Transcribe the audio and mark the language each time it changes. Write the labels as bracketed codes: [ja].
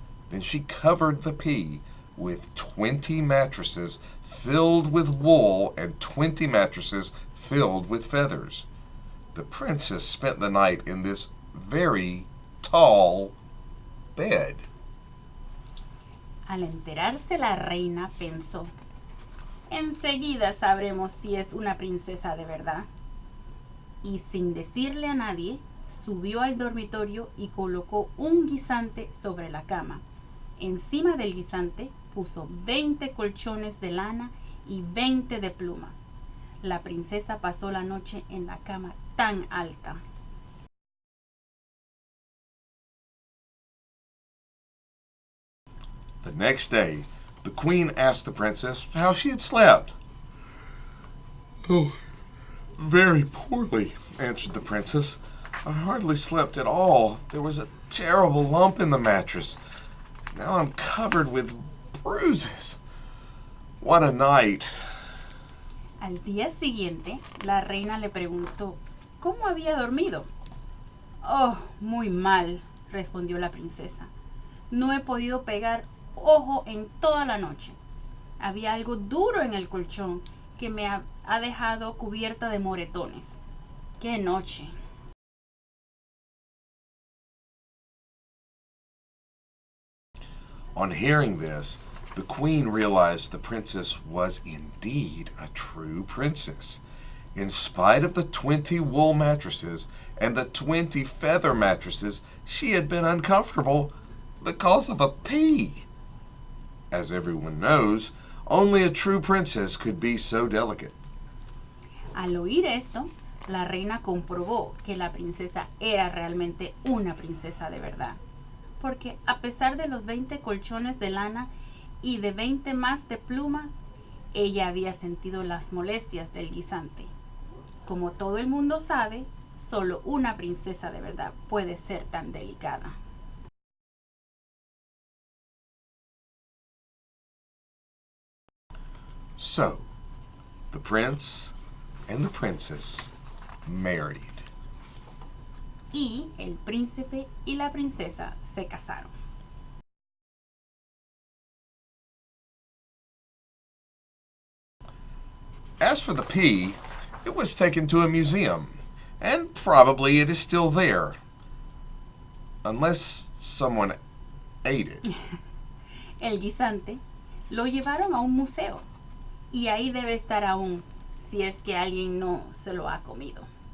[en] Then she covered the pea with 20 mattresses filled with wool and 20 mattresses filled with feathers. The princess spent the night in this very tall bed. [es] Al enterarse la reina pensó, enseguida sabremos si es una princesa de verdad. Y sin decirle a nadie, subió al dormitorio y colocó un guisante sobre la cama. Encima del guisante puso 20 colchones de lana y 20 de pluma. La princesa pasó la noche en la cama tan alta. [en] The next day, the queen asked the princess how she had slept. "Oh, very poorly," answered the princess. "I hardly slept at all. There was a terrible lump in the mattress. Now I'm covered with bruises. What a night." [es] Al día siguiente, la reina le preguntó cómo había dormido. Oh, muy mal, respondió la princesa. No he podido pegar ojo en toda la noche. Había algo duro en el colchón que me ha dejado cubierta de moretones. ¡Qué noche! [en] On hearing this, the queen realized the princess was indeed a true princess. In spite of the 20 wool mattresses and the 20 feather mattresses, she had been uncomfortable because of a pea. As everyone knows, only a true princess could be so delicate. [es] Al oír esto, la reina comprobó que la princesa era realmente una princesa de verdad. Porque a pesar de los 20 colchones de lana y de 20 más de pluma, ella había sentido las molestias del guisante. Como todo el mundo sabe, solo una princesa de verdad puede ser tan delicada. [en] So, the prince and the princess married. [es] Y el príncipe y la princesa se casaron. [en] As for the pea, it was taken to a museum, and probably it is still there. Unless someone ate it. [es] El guisante lo llevaron a un museo y ahí debe estar aún, si es que alguien no se lo ha comido.